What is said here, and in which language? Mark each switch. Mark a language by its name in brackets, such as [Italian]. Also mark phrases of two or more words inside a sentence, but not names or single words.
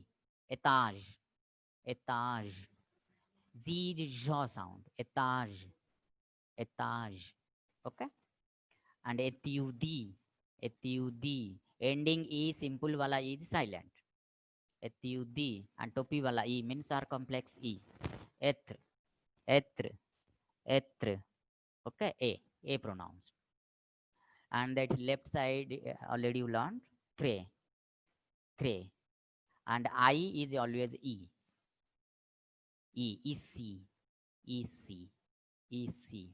[English] Etaj, etaj. Z is jaw sound, etaj, etaj. Okay. And etyudi, etyudi. Ending E, simple wala E is silent. Etyudi. And topi wala E means are complex E. Etr, etr, etr. Okay. A pronounced. And that left side already you learned. Tre, tre. And I is always E. E, EC, EC, EC.